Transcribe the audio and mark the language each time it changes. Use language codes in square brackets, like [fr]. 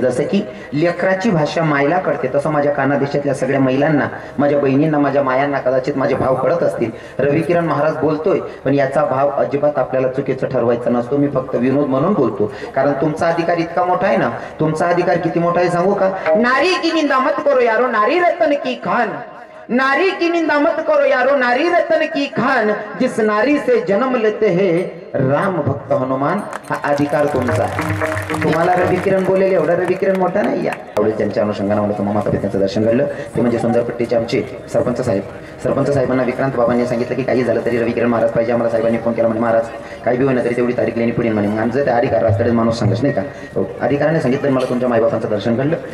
[mr] जसं की लेकराची भाषा मायला कळते तसं माझ्या कानादेशातल्या सगळ्या महिलांना, माझ्या बहिणींना, माझ्या मायांना कदाचित माझे भाव कळत असतील. रविकिरण महाराज बोलतोय पण याचा भाव अजिबात आपल्याला चुकीचं ठरवायचा नसतो. मी फक्त विनोद म्हणून बोलतो, कारण तुमचा अधिकार इतका मोठा आहे ना. तुमचा अधिकार किती मोठा आहे सांगू का? [hi] नारी की निंदा मत करो यारो, नारी रतन की खान. नारी की निंदा मत करो यारो, नारी रतन की खान. जिस नारी से जन्म लेते हैं राम भक्त हनुमान. [mr] हा अधिकार तुमचा. तुम्हाला रविकिरण बोलेले एवढा रविकिरण मोठा नाही. या आवडे त्यांच्या अनुषंगाने मला तुम्हाला माता पित्यांचं दर्शन घडलं ते म्हणजे सुंदरपट्टीचे आमचे सरपंच साहेब. सरपंच साहेबांना विक्रांत बाबांनी सांगितलं की काही झालं तरी रविकिरण महाराज पाहिजे. आम्हाला साहेबांनी फोन केला, म्हणजे महाराज काही बी होईना तरी तेवढी तारीख लेणी पुढे म्हणे. आमचं त्या अधिकार असताना माणूस सांगत नाही का. हो, अधिकाराने सांगितलं मला तुमच्या मायबापांचं दर्शन घडलं.